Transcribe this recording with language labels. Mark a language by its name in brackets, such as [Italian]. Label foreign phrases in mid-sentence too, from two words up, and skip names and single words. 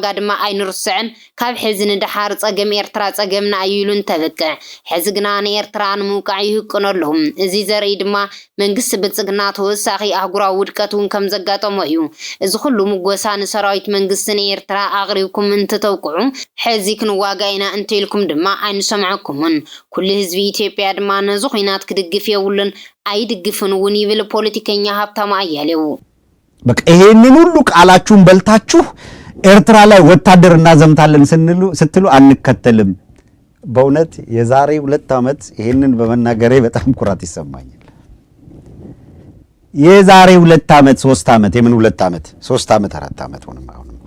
[Tigrinya] ድማ ኣይንርስዕን ካብ ሕዚ ንድሓር ጸገም ኤርትራ ጸገምና ኣይሉን ተበቅዕ ሕዚ ግና ንኤርትራ ንምውቃዕ ይህቅነሎም እዚ ዘርኢ ድማ መንግስቲ ብልጽግና ተወሳኺ ኣህጉራዊ ውድቀት እውን ከም ዘጋጠሞ እዩ እዚ ኩሉ ምጎሳ ንሰራዊት መንግስቲ ንኤርትራ ኣቕሪብኩም እንትተውቅዑ ሕዚ ክንዋጋ ኢና እንተኢልኩም ድማ ኣይንሰምዐኩምን ኩሉ ህዝቢ ኢትዮጵያ ድማ ነዚ ኩናት ክድግፍ የብሉን አይድግፍን እውን ይብል ፖለቲከኛ ሀብታም አያሌው [Amharic] በቃ ይሄንን ሁሉ ቃላችሁን በልታችሁ ኤርትራ ላይ ወታደር እናዘምታለን ስትሉ አንከተልም በእውነት የዛሬ 2 ዓመት ይሄንን በመናገሬ በጣም ኩራት ይሰማኛል የዛሬ 2 ዓመት 3 ዓመት የምን 2 ዓመት 3 ዓመት 4 ዓመት ሆነ ማለት